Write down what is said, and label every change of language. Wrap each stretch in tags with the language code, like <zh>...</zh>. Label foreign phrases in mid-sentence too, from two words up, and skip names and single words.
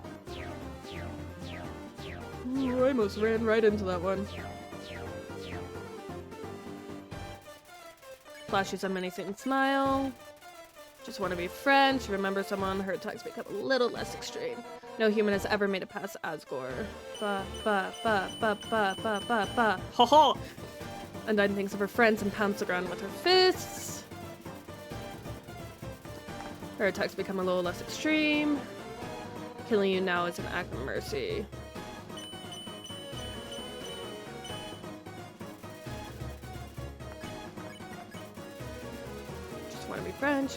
<en>Ooh, I almost ran right into that one. Flashes a menacing smile. Just want to be friends. Remember someone, her attacks become a little less extreme. No human has ever made it past Asgore. Ba ba ba ba ba ba ba ba. Ha ha! Undyne thinks of her friends and pounds the ground with her fists. Her attacks become a little less extreme. Killing you now is an act of mercy. Want to be friends.</en>